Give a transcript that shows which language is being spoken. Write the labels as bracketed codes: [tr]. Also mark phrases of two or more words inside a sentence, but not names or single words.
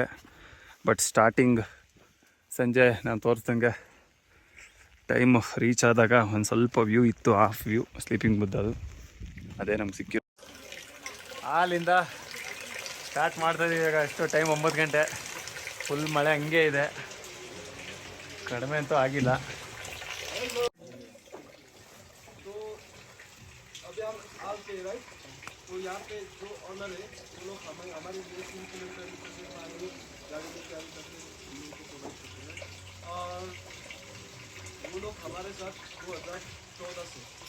[en] but starting [kn] ಸಂಜೆ ನಾನು ತೋರಿಸ್ದಂಗೆ [en] time reach [kn] ಆದಾಗ ಒಂದು ಸ್ವಲ್ಪ ವ್ಯೂ ಇತ್ತು, [en] half view sleeping [kn] ಬುದ್ಧದು. ಅದೇ ನಮ್ಗೆ ಸಿಕ್ಕಿತ್ತು. ಅಲ್ಲಿಂದ ಸ್ಟಾರ್ಟ್ ಮಾಡ್ತಾಯಿದ್ದೀವಿ. ಇವಾಗ ಎಷ್ಟು ಟೈಮ್ 9 ಗಂಟೆ. ಫುಲ್ ಮಳೆ ಹಂಗೆ ಇದೆ, ಕಡಿಮೆ ಅಂತೂ ಆಗಿಲ್ಲ. [hi] तो यहाँ पे जो ऑनर है वो लोग हमारे लिए 3 किलोमीटर गाड़ी में कैरी करके हम लोग को प्रोवाइड करते हैं. और वो लोग हमारे साथ 2014 से